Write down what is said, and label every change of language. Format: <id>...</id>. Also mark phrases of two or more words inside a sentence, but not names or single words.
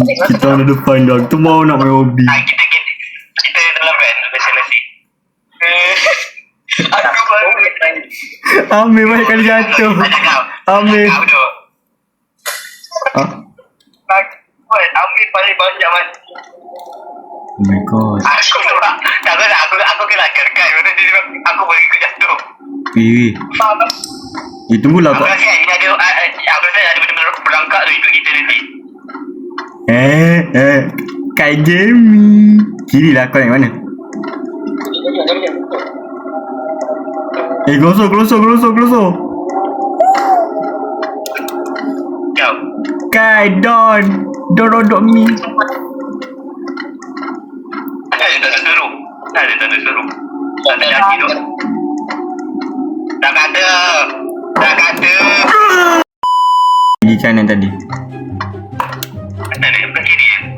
<ms>Kita ada depan dah. Kita mau nak main hobi. Kita dalam van, besi-besi. Aku baru Ambil banyak kali jatuh. Ambil. Cakap tu. Ah. Ambil paling banyak mas.</ms> <en>Oh my god.</en> <ms>Aku kena kerkai. Aku boleh ikut jatuh. Weh. Tunggulah Aku kau. rasa ini ada benda-benda berangkat tu ikut kita nanti. Kak Jamie. Kiri lah kau nak mana? Gelosor. Jauh. Kai Don rodok mi. Ada tanda seru. Tak ada lagi tu. Dah kata. Pergi kanan tadi. Mana ni? Ke kiri.</ms>